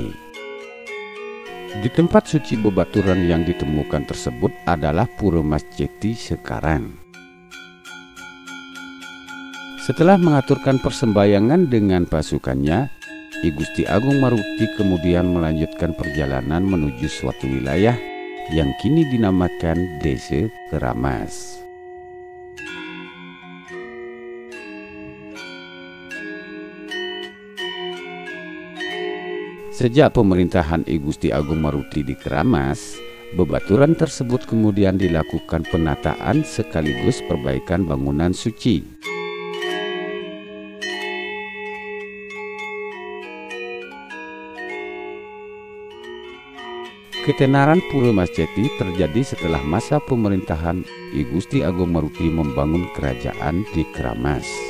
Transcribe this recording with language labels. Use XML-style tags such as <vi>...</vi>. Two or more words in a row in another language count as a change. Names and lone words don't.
<id>Di tempat suci bebaturan yang ditemukan tersebut adalah Pura Mas Ceti sekarang. Setelah mengaturkan persembahyangan dengan pasukannya, I Gusti Agung Maruti kemudian melanjutkan perjalanan menuju suatu wilayah yang kini dinamakan Desa Kramas. Sejak pemerintahan I Gusti Agung Maruti di Kramas, bebaturan tersebut kemudian dilakukan penataan sekaligus perbaikan bangunan suci. Ketenaran Pura Mas Ceti terjadi setelah masa pemerintahan I Gusti Agung Maruti membangun kerajaan di Kramas.</id>